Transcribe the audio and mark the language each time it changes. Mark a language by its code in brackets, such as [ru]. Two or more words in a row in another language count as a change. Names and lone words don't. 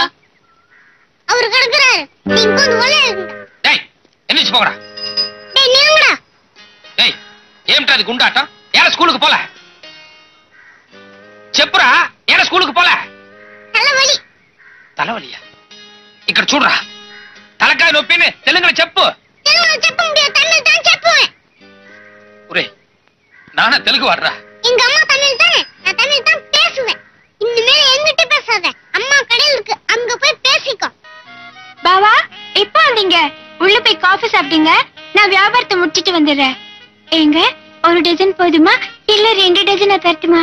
[ta] அவர் கிடக்குறாரு. நீங்க வந்து ஒல்ல இருங்க. டேய் எந்திரிச்சு போங்கடா. டேய் நில்லுங்கடா. டேய் ஏம்டா இது குண்டாட்டம்? ஏன் ஸ்கூலுக்கு போல? చెప్పురా ஏன் ஸ்கூலுக்கு போல? தலைவலி. தலைவலியா? [te] ఇక్కడ చూడరా. తలకాయ నొప్పిని తెలుగులో చెప్పు. తెలుగులో చెప్ప [ta] முடியாது. தமிழ் தான் చెప్పుவேன். ஒரே நானா தெலுங்கு வர்றா? எங்க அம்மா தமிழ் தானே. நான் தமிழ் தான் பேசுவேன். இனிமே என்கிட்ட பேசாத. அம்மா கடையில இருக்கு. அங்க போய் பேசிக்கோ. பாவா எப்போ வந்தீங்க? உள்ள போய் காஃபி சாப்பிட்டீங்க. நான் வியாபாரத்தை முடிச்சிட்டு வந்துடுறேன். ஏங்க ஒரு டஜன் போதுமா இல்ல 2 டஜன் தரட்டுமா?